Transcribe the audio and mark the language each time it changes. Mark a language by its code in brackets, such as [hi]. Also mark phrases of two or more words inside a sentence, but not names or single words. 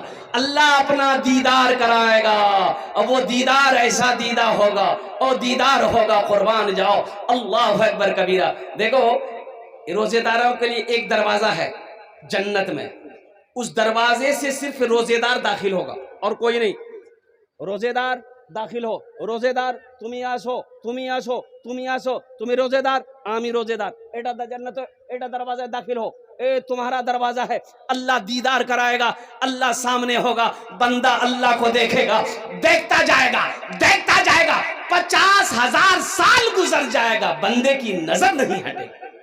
[hi] अल्लाह अपना दीदार कराएगा, और वो दीदार ऐसा दीदार होगा, और दीदार होगा कुर्बान जाओ। [ar] الله أكبر كبيرا. [hi] देखो, रोजेदारों के लिए एक दरवाजा है जन्नत में, उस दरवाजे से सिर्फ रोजेदार दाखिल होगा और कोई नहीं। रोजेदार दाखिल हो, [bn] রোজেদার তুমি আছো, তুমি আছো, তুমি আছো, তুমি রোজেদার, আমি রোজেদার, এটা জান্নাত, এটা দরজা [hi] दाखिल हो, ए तुम्हारा दरवाजा है। अल्लाह दीदार कराएगा, अल्लाह सामने होगा, बंदा अल्लाह को देखेगा, देखता जाएगा, देखता जाएगा, 50,000 साल गुजर जाएगा, बंदे की नजर नहीं हटेगी।